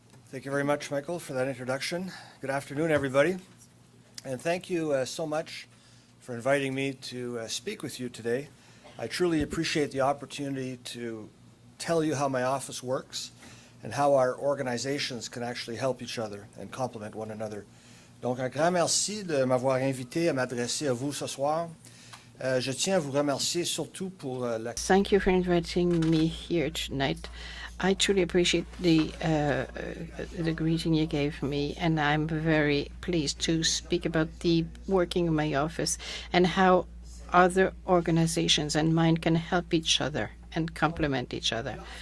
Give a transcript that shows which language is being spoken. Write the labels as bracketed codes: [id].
[en] Thank you very much, Michael, for that introduction. Good afternoon, everybody. And thank you so much for inviting me to speak with you today. I truly appreciate the opportunity to tell you how my office works and how our organizations can actually help each other and complement one another. [fr] Donc, un grand merci de m'avoir invité à m'adresser à vous ce soir. Je tiens à vous remercier surtout pour la... [en] Thank you for inviting me here tonight. I truly appreciate the greeting you gave me, and I'm very pleased to speak about the working of my office and how other organizations and mine can help each other and complement each other.